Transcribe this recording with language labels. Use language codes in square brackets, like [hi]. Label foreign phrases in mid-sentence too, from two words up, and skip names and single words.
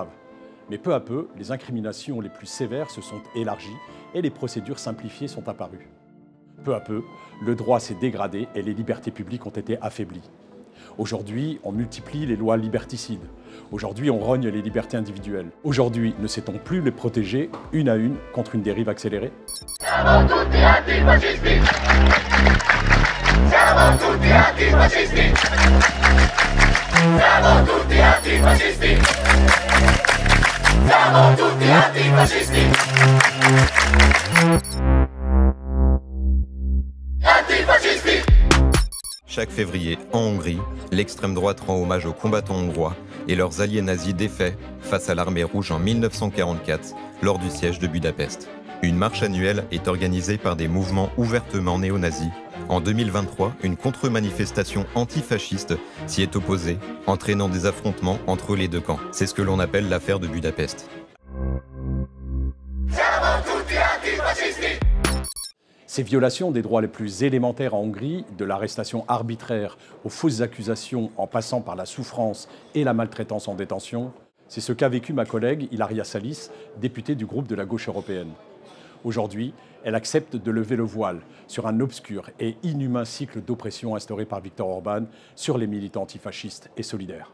[fr] Mais peu à peu, les incriminations les plus sévères se sont élargies et les procédures simplifiées sont apparues. Peu à peu, le droit s'est dégradé et les libertés publiques ont été affaiblies. Aujourd'hui, on multiplie les lois liberticides. Aujourd'hui, on rogne les libertés individuelles. Aujourd'hui, ne sait-on plus les protéger une à une contre une dérive accélérée? [it] Siamo tutti antifascisti! Siamo tutti antifascisti! Siamo tutti antifascisti! Siamo tutti antifascisti! Antifascisti! [fr] Chaque février, en Hongrie, l'extrême droite rend hommage aux combattants hongrois et leurs alliés nazis défaits face à l'armée rouge en 1944 lors du siège de Budapest. Une marche annuelle est organisée par des mouvements ouvertement néo-nazis. En 2023, une contre-manifestation antifasciste s'y est opposée, entraînant des affrontements entre les deux camps. C'est ce que l'on appelle l'affaire de Budapest. [it] Siamo tutti antifascisti! [fr] Ces violations des droits les plus élémentaires en Hongrie, de l'arrestation arbitraire aux fausses accusations en passant par la souffrance et la maltraitance en détention, c'est ce qu'a vécu ma collègue Ilaria Salis, députée du groupe de la gauche européenne. Aujourd'hui, elle accepte de lever le voile sur un obscur et inhumain cycle d'oppression instauré par Viktor Orban sur les militants antifascistes et solidaires.